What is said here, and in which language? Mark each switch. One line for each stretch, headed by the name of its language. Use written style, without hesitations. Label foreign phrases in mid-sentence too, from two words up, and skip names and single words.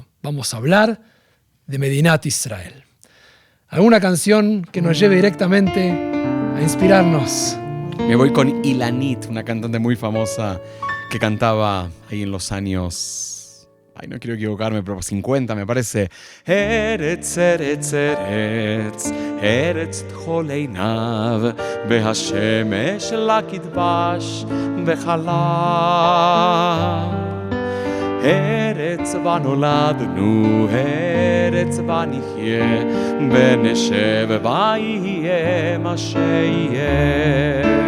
Spanish: Vamos a hablar de
Hebrew: מדינת ישראל.
Spanish: ¿Alguna canción que nos lleve directamente a inspirarnos? Me voy con Ilanit, una cantante muy famosa que cantaba ahí en los años... no quiero equivocarme, pero 50 me parece.
Hebrew: ארץ ארץ ארץ ארץ כחול עיניים, והשמש לה כדבש וחלב. ארץ בה נולדנו, ארץ בה נחיה, ונשב בה יהיה מה שיהיה.